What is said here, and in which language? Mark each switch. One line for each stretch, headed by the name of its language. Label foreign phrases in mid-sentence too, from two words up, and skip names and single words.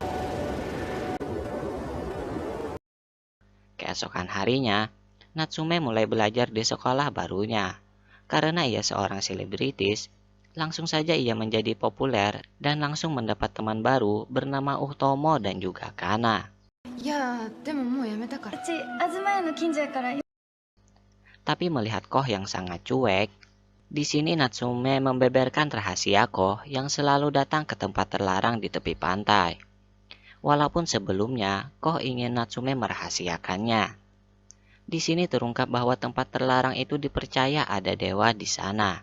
Indonesian: Keesokan harinya, Natsume mulai belajar di sekolah barunya. Karena ia seorang selebritis, langsung saja ia menjadi populer dan langsung mendapat teman baru bernama Utomo dan juga Kana.
Japanese: いやーでももうやめたから。うち東屋の近所やから。
Indonesian: Tapi melihat Koh yang sangat cuek, di sini Natsume membeberkan rahasia Koh yang selalu datang ke tempat terlarang di tepi pantai. Walaupun sebelumnya Koh ingin Natsume merahasiakannya. Di sini terungkap bahwa tempat terlarang itu dipercaya ada dewa di sana.